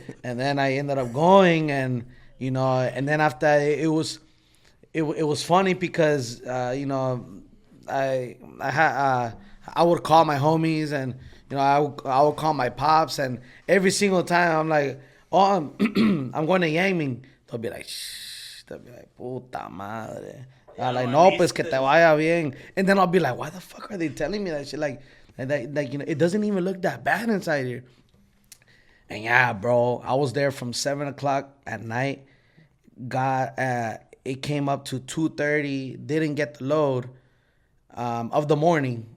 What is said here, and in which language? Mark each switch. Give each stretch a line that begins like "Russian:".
English: And then I ended up going, and, you know, and then after that, it was funny because, you know, I would call my homies, and you know, I would call my pops, and every single time I'm like, oh, I'm going to Yangming. They'll be like, shh. They'll be like,
Spanish: puta madre.
English: Like,
Spanish: no, pues que te vaya bien.
English: And then I'll be like, why the fuck are they telling me that shit? Like, you know, it doesn't even look that bad inside here. And yeah, bro, I was there from 7 o'clock at night. It came up to 2:30. Didn't get the load of the morning.